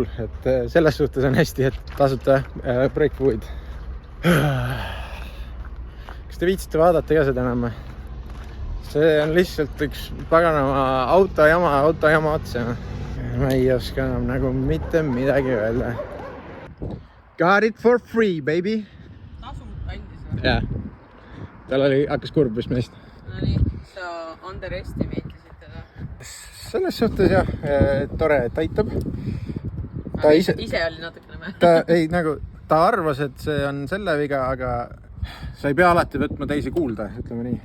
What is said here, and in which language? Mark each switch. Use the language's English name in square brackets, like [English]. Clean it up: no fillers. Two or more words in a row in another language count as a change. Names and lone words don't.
[Estonian] Et selles suhtes on hästi, et tasuta breakfluid. Kas te viitsite vaadata ka seda enam? See on lihtsalt üks paganama autojama otsa. Ma ei oska enam nagu mitte midagi öelda. [English] Got it for free, baby. [Estonian] Tasud andis või? Jah. Tal hakkas kurb vist meist. No nii, sa underestimate'isid teda. Selles suhtes jah, tore, et aitab. Ise oli natukene või? Ta arvas, et see on selle viga, aga sa ei pea alati võtma teisi kuulda, ütleme nii.